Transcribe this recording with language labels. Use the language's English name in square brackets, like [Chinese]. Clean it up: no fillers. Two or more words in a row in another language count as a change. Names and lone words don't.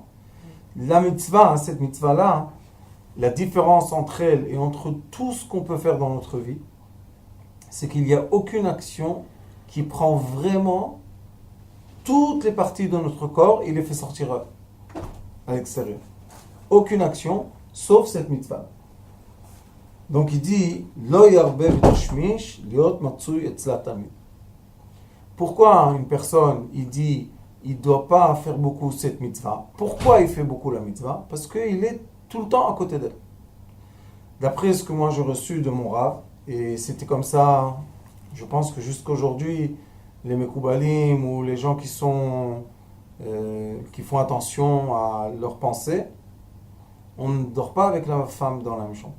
[French] La mitzvah, cette mitzvah-là, la différence entre elle et entre tout ce qu'on peut faire dans notre vie, c'est qu'il n'y a aucune action qui prend vraiment toutes les parties de notre corps et les fait sortir à l'extérieur. Aucune action, sauf cette mitzvah. Donc il dit [Hebrew] לא ירבה בתשמיש להיות מצוי אצלה תמיד. [French] Pourquoi une personne, il dit, il ne doit pas faire beaucoup cette mitzvah? Pourquoi il fait beaucoup la mitzvah? Parce qu'il est tout le temps à côté d'elle. D'après ce que moi j'ai reçu de mon Rav, et c'était comme ça, je pense que jusqu'à aujourd'hui, les Mekoubalim ou les gens qui font attention à leurs pensées, on ne dort pas avec la femme dans la même chambre.